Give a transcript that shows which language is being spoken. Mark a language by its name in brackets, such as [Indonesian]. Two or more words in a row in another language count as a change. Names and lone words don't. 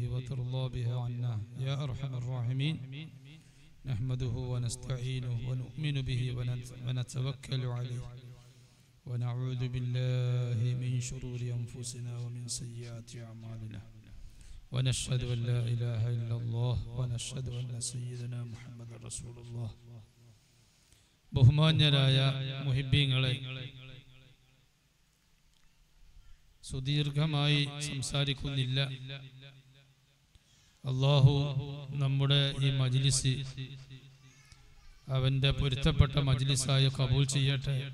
[Arabic] وترضى بها عنا يا أرحم الراحمين نحمده ونستعينه ونؤمن به ونتوكل عليه ونعوذ بالله من شرور أنفسنا ومن سيئات أعمالنا ونشهد أن لا إله إلا الله ونشهد أن سيدنا محمد رسول الله [Malayalam] ബഹുമാന്യരായ മുഹിബ്ബീങ്ങളെ സുദീർഘമായി സംസാരിക്കുന്നില്ല. അല്ലാഹു നമ്മുടെ ഈ മജ്ലിസ് അവന്റെ പൊരുത്തപ്പെട്ട മജ്ലിസായി കബൂൽ ചെയ്യട്ടെ.